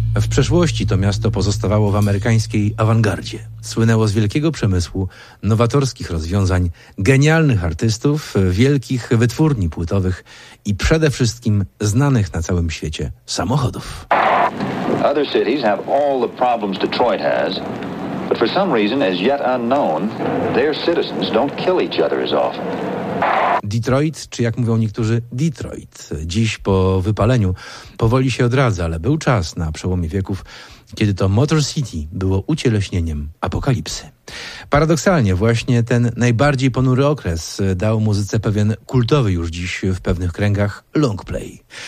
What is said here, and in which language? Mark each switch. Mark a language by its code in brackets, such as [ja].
[pl] przeszłości to miasto pozostawało w amerykańskiej awangardzie. Słynęło z wielkiego przemysłu, nowatorskich rozwiązań, genialnych artystów, wielkich wytwórni płytowych i przede wszystkim znanych na całym świecie samochodów. [en] Other cities have all the problems Detroit has, but for some reason as yet unknown, their citizens don't kill each other as often. [pl] Detroit, czy jak mówią niektórzy, Detroit. Dziś po wypaleniu powoli się odradza, ale był czas na przełomie wieków, kiedy to Motor City było ucieleśnieniem apokalipsy. Paradoksalnie właśnie ten najbardziej ponury okres dał muzyce pewien kultowy już dziś w pewnych kręgach long play.